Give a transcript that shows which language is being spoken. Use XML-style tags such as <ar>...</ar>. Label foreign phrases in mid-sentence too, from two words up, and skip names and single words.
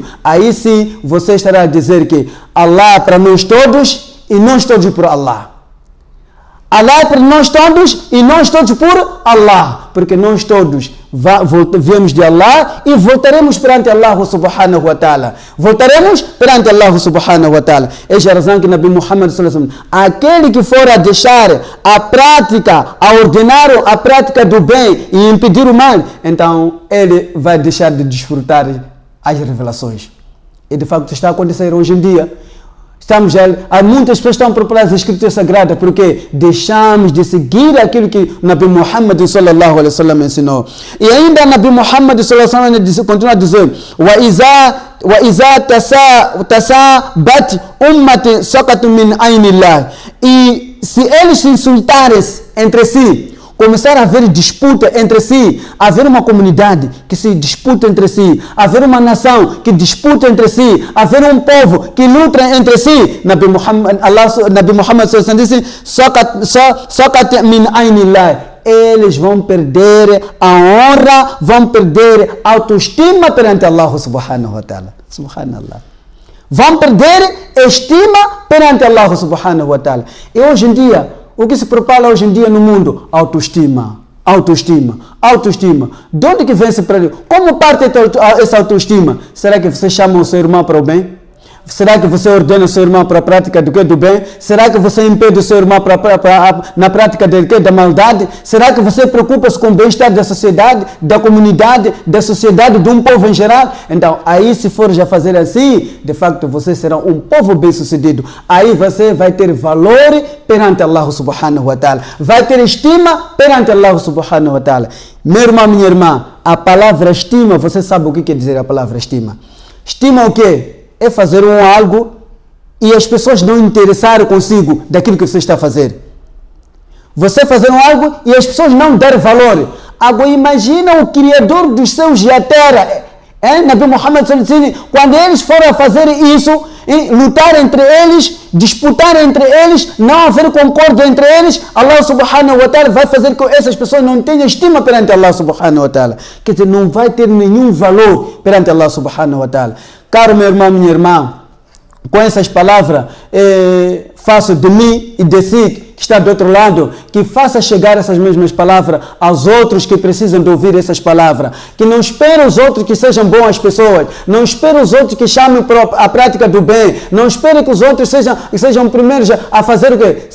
<pt>Aí sim você estará a dizer que Allah é para nós todos e nós todos por Allah. Allah é por nós todos e nós todos por Allah. Porque nós todos viemos de Allah e voltaremos perante Allah</pt> <ar>سبحانه وتعالى.</ar> <pt>Voltaremos perante Allah</pt> <ar>سبحانه وتعالى.</ar> <pt>Esta é a razão que Nabi Muhammad</pt> <ar>صلى الله عليه وسلم,</ar> <pt>aquele que for a deixar a prática, a ordenar a prática do bem e impedir o mal, então ele vai deixar de desfrutar as revelações. E de facto está a acontecer hoje em dia. Muitas pessoas estão a procurar as escrituras sagradas porque deixamos de seguir aquilo que Nabi Muhammad</pt> <ar>صلى الله عليه وسلم</ar> <pt>ensinou. E ainda Nabi Muhammad</pt> <ar>صلى الله عليه وسلم</ar> <pt>continua a dizer:</pt> <ar>وإذا تسابت أمتي سقطت من عين الله.</ar> <pt>E se eles se insultarem entre si, começar a haver disputa entre si, haver uma comunidade que se disputa entre si, haver uma nação que disputa entre si, haver um povo que luta entre si. Nabi Muhammad disse:</pt> <ar>سقطت من عين الله.</ar> <pt>Eles vão perder a honra, vão perder a autoestima perante Allah</pt> <ar>سبحانه وتعالى.</ar> <pt>Subhanallah. Vão perder estima perante Allah</pt> <ar>سبحانه وتعالى.</ar> <pt>E hoje em dia, o que se propala hoje em dia no mundo? Autoestima. Autoestima. Autoestima. De onde que vem esse prédio? Como parte essa autoestima? Será que você chama o seu irmão para o bem? Será que você ordena o seu irmão para a prática do bem? Será que você impede o seu irmão na prática da maldade? Será que você preocupa-se com o bem-estar da sociedade, da comunidade, da sociedade, de um povo em geral? Então, aí se for já fazer assim, de facto você será um povo bem-sucedido. Aí você vai ter valor perante Allah</pt> <ar>سبحانه وتعالى.</ar> <pt>Vai ter estima perante Allah</pt> <ar>سبحانه وتعالى.</ar> <pt>Meu irmão, minha irmã, a palavra estima, você sabe o que quer dizer a palavra estima? Estima o quê? É fazer algo e as pessoas não interessarem consigo daquilo que você está a fazer. Você fazer algo e as pessoas não dar valor. Agora imagina o Criador dos céus e a terra. Nabi Muhammad disse, quando eles forem a fazer isso, lutar entre eles, disputar entre eles, não haver concórdia entre eles, Allah</pt> <ar>سبحانه وتعالى</ar> <pt>vai fazer com que essas pessoas não tenham estima perante Allah subhanahu wa ta'ala. Quer dizer, não vai ter nenhum valor perante Allah</pt> <ar>سبحانه وتعالى.</ar> <pt>Caro meu irmão, minha irmã, com essas palavras, faço de mim e de si, que está do outro lado, que faça chegar essas mesmas palavras aos outros que precisam de ouvir essas palavras. Que não espere os outros que sejam boas pessoas, não espere os outros que chamem para a prática do bem, não espere que os outros sejam primeiros a fazer o quê?</pt>